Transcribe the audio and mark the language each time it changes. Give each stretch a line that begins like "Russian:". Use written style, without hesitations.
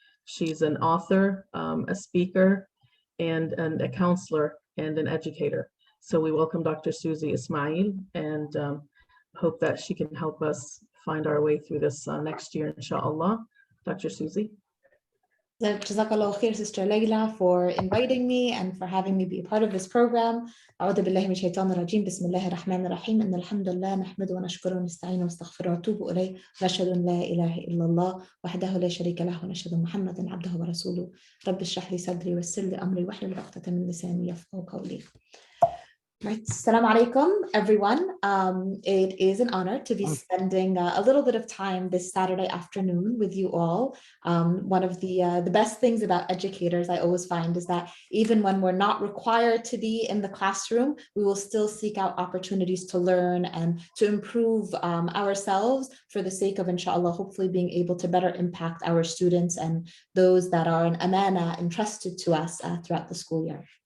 English: She's an author, a speaker, and a counselor and an educator. So we welcome Dr. Susie Ismail and hope that she can help us find our way through this next year, insha'Allah. Dr. Susie. Jazakallah khair, Sister Layla, for inviting me and for having me be a part of this program.
Arabic: أعوذ بالله من الشيطان الرجيم بسم الله الرحمن الرحيم إن الحمد لله نحمده ونشكره ونستعينه ونستغفره ونتوب إليه ونشهد أن لا إله إلا الله وحده لا شريك له ونشهد أن محمدا عبده ورسوله رب اشرح لي صدري ويسر لي أمري واحلل عقدة من لساني يفقهوا قولي.
English: Right. Assalamu alaikum, everyone. It is an honor to be spending a little bit of time this Saturday afternoon with you all. One of the best things about educators I always find is that even when we're not required to be in the classroom, we will still seek out opportunities to learn and to improve ourselves for the sake of, insha'Allah, hopefully being able to better impact our students and those that are an amana entrusted to us throughout the school year.